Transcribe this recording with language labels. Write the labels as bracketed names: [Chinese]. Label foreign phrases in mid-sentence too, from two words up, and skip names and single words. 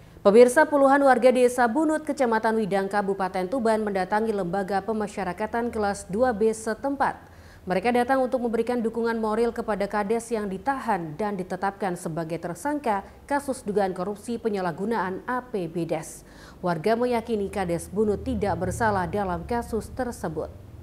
[Indonesian] Pemirsa, puluhan warga Desa Bunut, Kecamatan Widang, Kabupaten Tuban mendatangi Lembaga Pemasyarakatan kelas 2B setempat. Mereka datang untuk memberikan dukungan moral kepada Kades yang ditahan dan ditetapkan sebagai tersangka kasus dugaan korupsi penyalahgunaan APBDes. Warga meyakini Kades Bunut tidak bersalah dalam kasus tersebut.